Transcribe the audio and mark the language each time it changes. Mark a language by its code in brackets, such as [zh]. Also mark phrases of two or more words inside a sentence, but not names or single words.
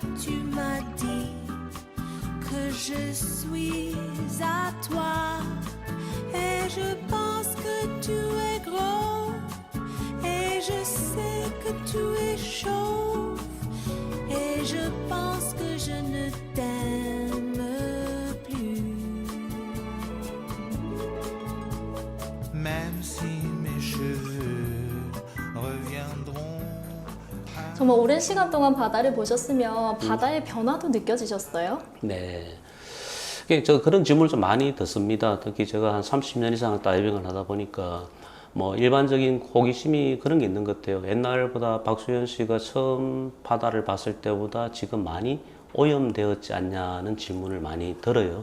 [fr] tu m'as dit que je suis à toi et je pense que tu es gros et je sais que tu es chauve et je pense que je ne t'aime plus. Même si mes cheveux reviendront. [ko] 정말 오랜 시간 동안 바다를 보셨으면 바다의 변화도 느껴지셨어요? 네. 저 그런 질문을 좀 많이 듣습니다. 특히 제가 한 30년 이상 다이빙을 하다 보니까 뭐 일반적인 호기심이 그런 게 있는 것 같아요. 옛날보다 박수현 씨가 처음 바다를 봤을 때보다 지금 많이 오염되었지 않냐는 질문을 많이 들어요.